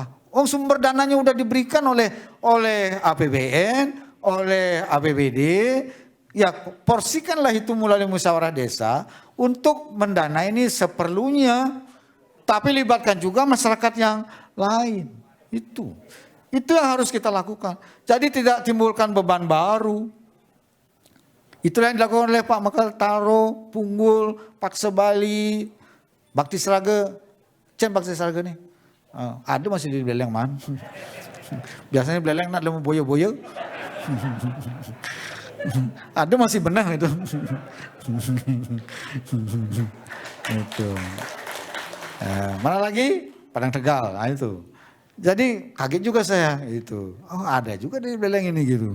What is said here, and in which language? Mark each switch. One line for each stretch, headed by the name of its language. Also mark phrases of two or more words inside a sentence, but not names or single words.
Indonesian: Oh, sumber dananya udah diberikan oleh APBN, oleh APBD, ya porsikanlah itu melalui musyawarah desa untuk mendanai ini seperlunya, tapi libatkan juga masyarakat yang lain. Itu yang harus kita lakukan. Jadi tidak timbulkan beban baru. Itulah yang dilakukan oleh Pak Mekal Taro, Punggul, Pak Sebali, Bakti Seraga. Bakti Seraga nih. Ada masih di Beleng man.
Balinese: Biasanya Beleng nak lemu boyo-boyo.
Indonesian: Ada masih benang itu. Itu. Mana lagi? Padang Tegal. Nah itu. Jadi kaget juga saya itu. Oh ada juga di Beleng ini gitu.